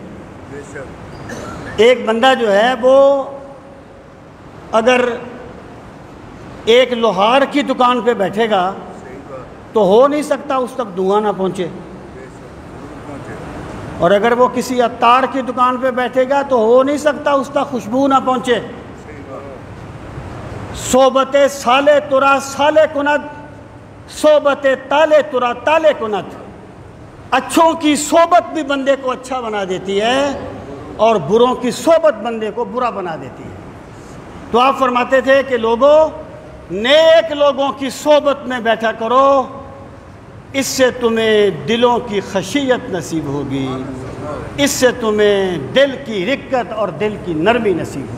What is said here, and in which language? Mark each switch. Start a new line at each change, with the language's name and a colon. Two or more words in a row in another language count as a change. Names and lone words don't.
Urdu: ایک بندہ جو ہے وہ اگر ایک لوہار کی دکان پہ بیٹھے گا تو ہو نہیں سکتا اس تک دھواں نہ پہنچے، اور اگر وہ کسی عطار کی دکان پہ بیٹھے گا تو ہو نہیں سکتا اس تک خوشبو نہ پہنچے۔
Persian: صحبت صالح ترا صالح کند، صحبت طالح ترا طالح کند۔
Urdu: اچھوں کی صحبت بھی بندے کو اچھا بنا دیتی ہے، اور بروں کی صحبت بندے کو برا بنا دیتی ہے۔ تو آپ فرماتے تھے کہ لوگوں، نیک لوگوں کی صحبت میں بیٹھا کرو، اس سے تمہیں دلوں کی خشیت نصیب ہوگی، اس سے تمہیں دل کی رقت اور دل کی نرمی نصیب ہوگی۔